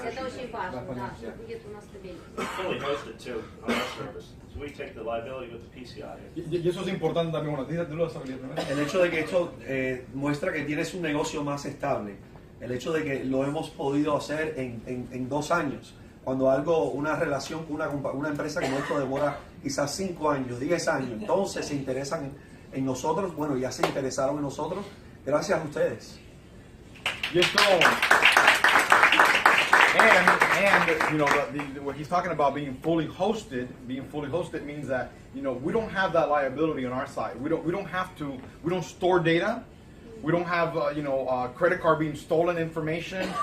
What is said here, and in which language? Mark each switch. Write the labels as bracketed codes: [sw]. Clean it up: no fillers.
[ru] Это очень важно, да, что будет у нас стабильность. [en] Fully hosted too on our service. So we take the liability with the PCI. [es] Y eso es importante también. Bueno, dígalo, El hecho de que esto muestra que tienes un negocio más estable. El hecho de que lo hemos podido hacer en 2 años. Cuando una relación con una empresa como esto demora quizás 5 años, 10 años, entonces se interesan en nosotros. Bueno, ya se interesaron en nosotros. Gracias a ustedes. Y esto, [en] and you know, what he's talking about being fully hosted means that, you know, we don't have that liability on our side. We don't store data. We don't have credit card being stolen information.